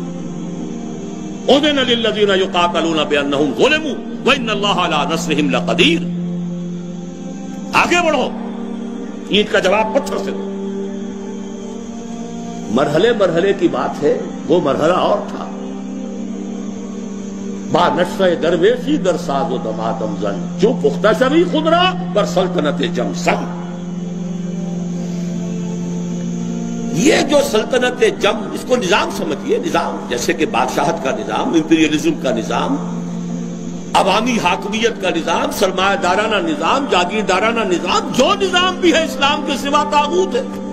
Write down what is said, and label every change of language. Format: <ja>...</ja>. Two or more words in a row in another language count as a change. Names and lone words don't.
<ar>اذن للذین یقاتلون بانہم ظلموا وان اللہ علی نصرہم لقدیر.</ar> <ur>آگے بڑھو، اینٹ کا جواب پتھر سے دو. مرحلے مرحلے کی بات ہے، وہ مرحلہ اور تھا.</ur> <fa>با نشہ درویشی در ساز و دمادم زن، جو پختہ شوی خودرا پر سلطنت جم زن.</fa> <ur>یہ جو سلطنت جم، اس کو نظام سمجھیے، نظام جیسے کہ بادشاہت کا نظام، امپیریلزم کا نظام، عوامی حاکمیت کا نظام، سرمایہ دارانہ نظام، جاگیردارانہ نظام، جو نظام بھی ہے اسلام کے سوا طاغوت ہے.</ur>